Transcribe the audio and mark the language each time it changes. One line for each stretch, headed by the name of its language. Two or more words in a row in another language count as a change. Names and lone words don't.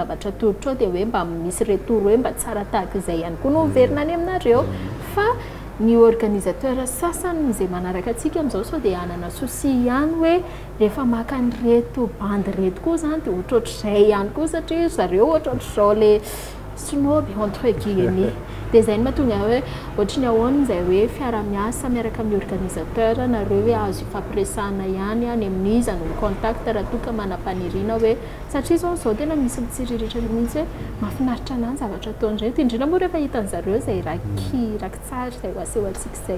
Malagasy: zavatra tolotra dia hoe mba misy retour hoe mba tsara tahaka izay ihany koa no verina any aminareo fa ny organisateur sasany izay manaraka antsika amin'izao sao dia anana souci ihany hoe rehefa maka ny reto bandy reto koa zany dia ohatrohatr'izay ihany koa satria zareo ohatrohatr'izao le
French: snob entre guillemets
Malagasy: dia izay no mahatonga hoe ohatry ny ahoana izay hoe fiara-miasa miaraka amin'ny organisateur nareo hoe azo ifampiresahana ihany any amin'iza no contact raha toka manam-paniriana hoe satria zao tena misy mitsiriritra mihitsy hoe mahafinaritra anany zavatra ataon'izay indrindra moa rehefa hitan'zareo izay raky tsara izay ho aseho antsika izay